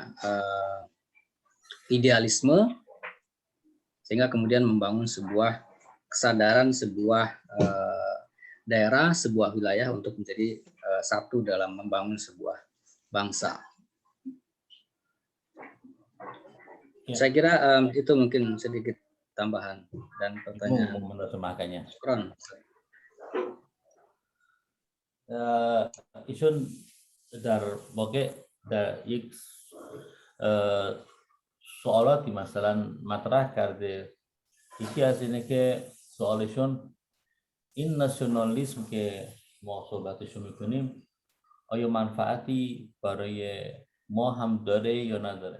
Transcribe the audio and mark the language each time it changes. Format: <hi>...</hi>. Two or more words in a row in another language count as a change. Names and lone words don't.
<id>idealisme, sehingga kemudian membangun sebuah kesadaran, sebuah daerah, sebuah wilayah untuk menjadi satu dalam membangun sebuah bangsa. Ya. Saya kira itu mungkin sedikit tambahan dan pertanyaan. Menerjemahkannya. Isun</id> <fa>در واقع در یک سوالاتی مثلا مطرح کرده. یکی از اینه که سوالشون این ناسیونالیسم که ما صحبتشو میکنیم آیا منفعتی برای ما هم داره یا نداره.</fa>